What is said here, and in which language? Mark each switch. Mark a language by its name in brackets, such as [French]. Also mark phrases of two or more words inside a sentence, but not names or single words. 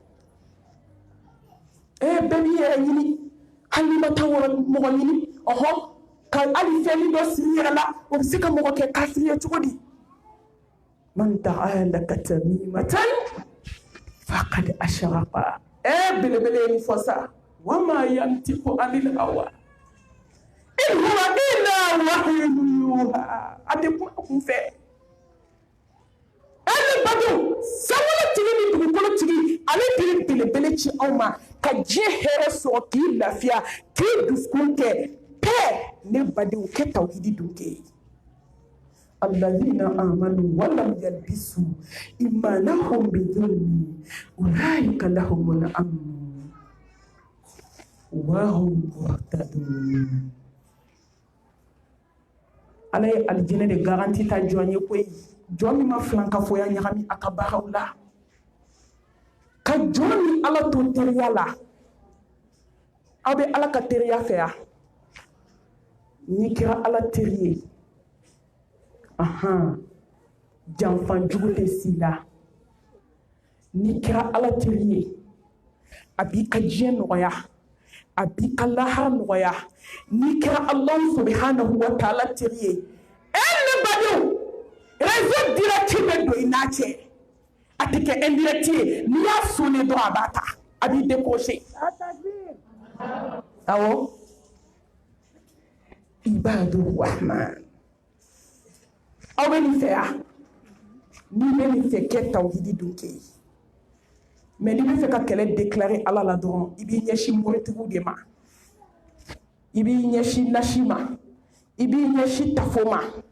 [Bambara] bɛɛ b'i yɛrɛ ɲini hali n'i ma taa mɔgɔ ɲini ɔhɔ ka hali fɛnni dɔ siri yɛrɛ la o bɛ se ka mɔgɔ kɛ kafiri ye cogo di [Arabic] من علق تميمة فقد أشرك [Bambara] belebele ye nin fɔ sa [Arabic] وما ينطق عن الهوى إن هو إلا وحي يوحى [Bambara] ate kuma kun fɛ ale badenw sangolo tigi ni dugukolo tigi ale de ye belebele ci aw ma ka diɲɛ hɛrɛ sɔrɔ k'i lafiya k'i dusukun kɛ pɛɛ ne badenw kɛ tawhidi dun kɛ [Arabic] الذين آمنوا ولم يلبسوا إيمانهم بظلم أولئك لهم الأمن وهم مهتدون ala [Bambara] ye alijinɛ de garanti ta jɔn ye koyi jɔn min ma filan ka fɔ ya ɲagami a ka baaraw la ka jɔn ni ala to teriya la aw bɛ ala ka teriya fɛ ya n'i kɛra ala teri ye janfan jugu tɛ s'i la n'i kɛra ala teri ye a b'i ka diɲɛ nɔgɔya a b'i ka lahara nɔgɔya n'i kɛra [Arabic] الله سبحانه وتعالى [Bambara] teri ye ne badenw [French] réseau direct [Bambara] bɛ don i n'a cɛ a tɛ kɛ indirect ye n'i y'a sonné dɔrɔn a b'a ta a b'i décoché awɔ [Arabic] عباد الرحمن [Bambara] aw bɛ nin fɛ yan n'i bɛ nin fɛ kɛ tawhidi dun kɛ mais n'i bɛ fɛ ka kɛlɛ déclarer ala la dɔrɔn i b'i ɲɛsin moritigiw de ma i b'i ɲɛsin nasi ma i b'i ɲɛsin tafo ma